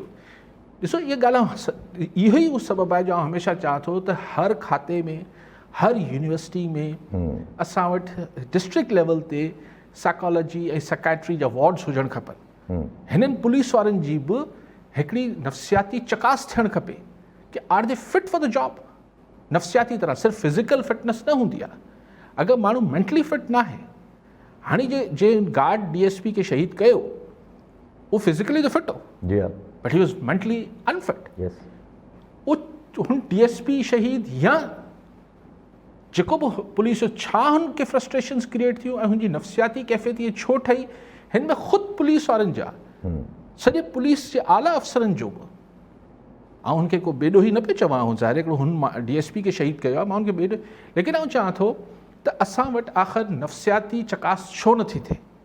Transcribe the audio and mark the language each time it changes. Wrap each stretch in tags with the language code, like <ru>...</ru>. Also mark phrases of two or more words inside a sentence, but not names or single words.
<sd>ॾिसो इहा ॻाल्हि इहो ई उहो सबबु आहे जो आउं हमेशह चाहियां थो त हर खाते में हर यूनिवर्सिटी में असां वटि</sd> <en>district level</en> <sd>ते साइकोलॉजी ऐं साइकेट्री जा वार्ड्स हुजणु खपनि। हिननि पुलिस वारनि जी बि हिकिड़ी नफ़्सियाती चकास थियणु खपे कि</sd> <en>are they fit for the job.</en> <sd>नफ़्सियाती तरह सिर्फ़ु</sd> <en>physical fitness</en> <sd>न हूंदी आहे, अगरि माण्हू</sd> <en>mentally fit</en> <sd>न आहे। हाणे जे गार्ड DSP खे शहीद कयो उहो फिज़िकली त फिट हो,</sd> <en>but he was mentally unfit.</en> <sd>हुन DSP शहीद या जेको बि पुलिस जो छा हुनखे</sd> <en>frustrations create</en> <sd>थियूं ऐं हुनजी नफ़्सियाती कैफ़ियत इहे छो ठही, हिन में ख़ुदि पुलिस वारनि जा सॼे पुलिस जे आला अफ़सरनि जो बि। ऐं हुनखे को बेॾो ई न पियो चवां, ऐं ज़ाहिर हिकिड़ो हुन DSP खे शहीद कयो आहे, मां हुनखे बेॾो, लेकिन आउं चाहियां थो त असां वटि आख़िर नफ़्सियाती चकास छो नथी थिए?</sd>